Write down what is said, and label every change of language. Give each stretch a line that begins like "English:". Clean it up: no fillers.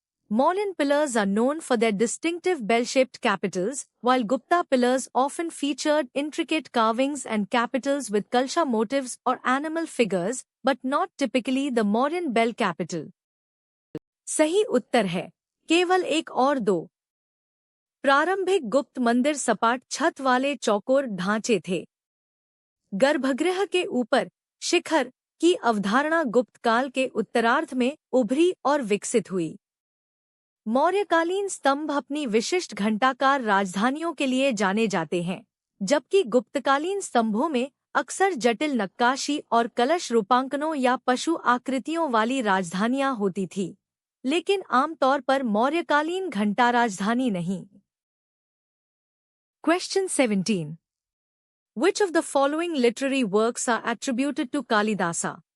English: Mauryan pillars are known for their distinctive bell-shaped capitals, while Gupta pillars often featured intricate carvings and capitals with kalsha motifs or animal figures, but not typically the Mauryan bell capital.
Hindi: सही उत्तर है केवल 1 और 2। प्रारंभिक गुप्त मंदिर सपाट छत वाले चौकोर ढांचे थे। गर्भगृह के ऊपर शिखर की अवधारणा गुप्त काल के उत्तरार्ध में उभरी और विकसित हुई। मौर्यकालीन स्तंभ अपनी विशिष्ट घंटाकार राजधानियों के लिए जाने जाते हैं, जबकि गुप्तकालीन स्तंभों में अक्सर जटिल नक्काशी और कलश रूपांकनों या पशु आकृतियों वाली राजधानियां होती थी, लेकिन आमतौर पर मौर्यकालीन घंटा राजधानी नहीं।
English: Question 17. Which of the following literary works are attributed to Kalidasa?